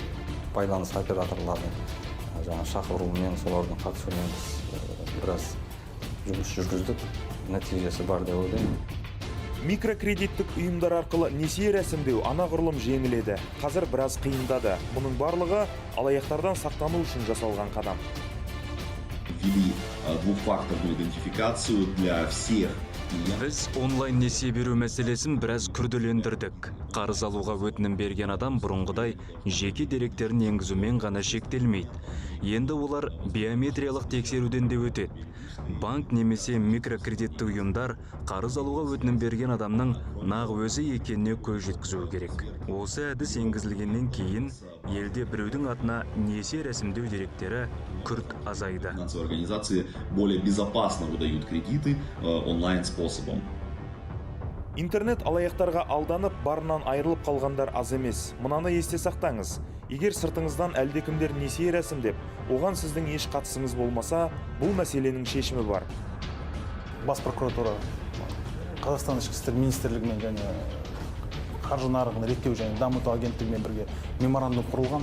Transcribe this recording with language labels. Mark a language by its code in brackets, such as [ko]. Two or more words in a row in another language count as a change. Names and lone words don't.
[kk] Байланыс операторларын шақыруымен, солардың қатысуымен біз біраз жұмыс жүргіздік. Нәтижесі бар деп ойлаймын. Микрокредиттік ұйымдар арқылы несие рәсімдеу анағұрлым жеңіледі. Қазір біраз қиындады. Мұның барлығы алаяқтардан сақтану үшін жасалған қадам. [ru] Ввели двухфакторную идентификацию для всех. [kk] Біз онлайн несие беру мәселесін біраз күрделендірдік. Қарыз алуға өтінім берген адам бұрынғыдай жеке деректерін енгізумен ғана шектелмейді. Енді олар биометриялық тексеруден де өтеді. Банк немесе микрокредитті ұйымдар қарыз алуға өтінім берген адамның нақ өзі екеніне көз жеткізуі керек. Осы әдіс енгізілгеннен кейін елде біреудің атына несие рәсімдеу деректері күрт азайды. [ru] Финансовые организации более безопасно выдают кредиты онлайн способом. [kk] Интернет алаяқтарға алданып, барынан айырылып қалғандар аз емес. Мынаны есте сақтаңыз. Егер сыртыңыздан әлдекімдер несие рәсімдеп, оған сіздің еш қатысыңыз болмаса, бұл мәселенің шешімі бар. Бас прокуратура, Қазақстан ішкі істер министрлігімен және қаржы нарығын реттеу және дамыту агенттігімен бірге меморандум құрылған.